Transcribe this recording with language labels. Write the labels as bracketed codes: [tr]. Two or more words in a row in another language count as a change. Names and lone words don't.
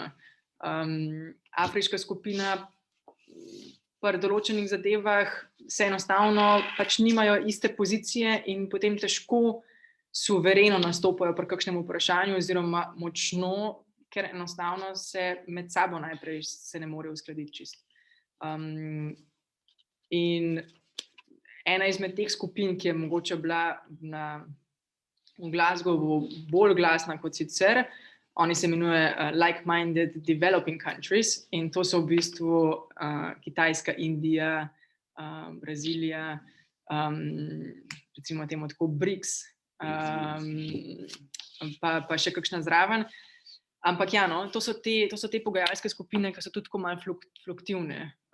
[sl] Afriška skupina pri določenih zadevah se enostavno pač nimajo iste pozicije in potem težko suvereno nastopajo pri kakšnem vprašanju oziroma močno, ker enostavno se med sabo najprej se ne morejo uskladiti čisto. In ena izmed teh skupin, ki je mogoče bila v Glasgowu bolj glasna kot sicer, oni se imenuje [en] like-minded developing countries [sl] in to so v bistvu Kitajska, Indija, Brazilija, recimo temu tako BRICS, pa še kakšna zraven. Ampak ja, no, to so te pogajalske skupine, ki so tudi tako malo fluktivne.